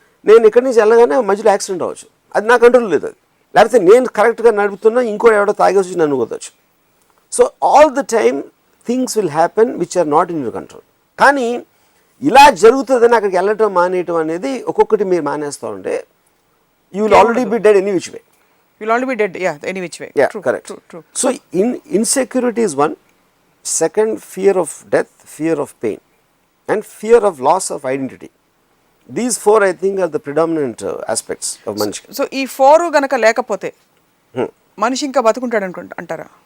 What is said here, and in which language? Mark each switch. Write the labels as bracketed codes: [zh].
[te] నేను ఇక్కడి నుంచి వెళ్ళగానే మధ్యలో యాక్సిడెంట్ అవ్వచ్చు, అది నా కంట్రోల్ లేదు. అది లేకపోతే నేను కరెక్ట్గా నడుపుతున్నా ఇంకో ఎవడో తాగేసి నన్ను కొట్టచ్చు. [en] So all the time things will happen which are not in your control. [te] కానీ ఇలా జరుగుతుందని అక్కడికి వెళ్ళటం మానేయటం అనేది ఒక్కొక్కటి మీరు మానేస్తూ ఉంటే [en] You will already be dead any which way. You'll already be dead, yeah, any which way. Yeah, true, correct. True. So insecurity is one. Second, fear of death, fear of pain, and fear of loss of identity. These 4 I think are the predominant aspects of manishi. So [te] ఈ 4 గనక లేకపోతే మనిషి ఇంకా బతుకుంటాడు అంటారా?